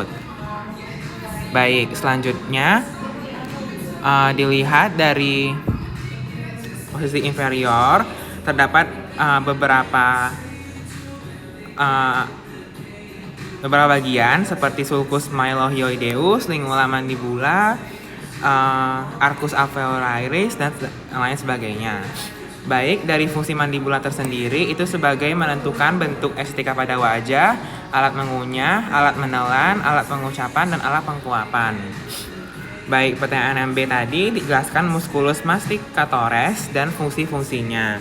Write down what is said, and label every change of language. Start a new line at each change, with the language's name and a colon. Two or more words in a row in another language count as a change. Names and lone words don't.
Indonesian: Baik, selanjutnya dilihat dari posisi inferior terdapat beberapa bagian seperti
Latin: sulcus mylohyoideus, lingula mandibula, arcus alveolaris,
Indonesian: dan lain sebagainya. Baik, dari fungsi mandibula tersendiri itu sebagai menentukan bentuk estetika pada wajah, alat mengunyah, alat menelan, alat pengucapan, dan alat penguapan. Baik, pertanyaan yang B tadi dijelaskan
Latin: musculus masticatores
Indonesian: dan fungsi-fungsinya.